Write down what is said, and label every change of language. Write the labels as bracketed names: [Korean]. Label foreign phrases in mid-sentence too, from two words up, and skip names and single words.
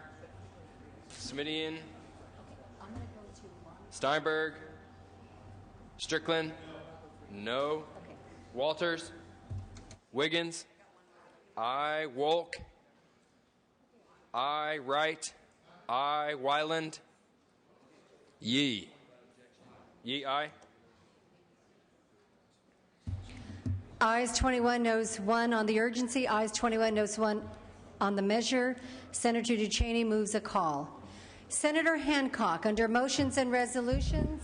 [English] Smidian. Steinberg. Strickland. No. Walters. Wiggins. I, Wolk. I, Wright. I, Wyland. Yee. Yee, aye. Ayes 21, noes 1 on the urgency. Ayes 21, noes 1 on the measure. Senator Duchesne moves a call. Senator Hancock, under motions and resolutions.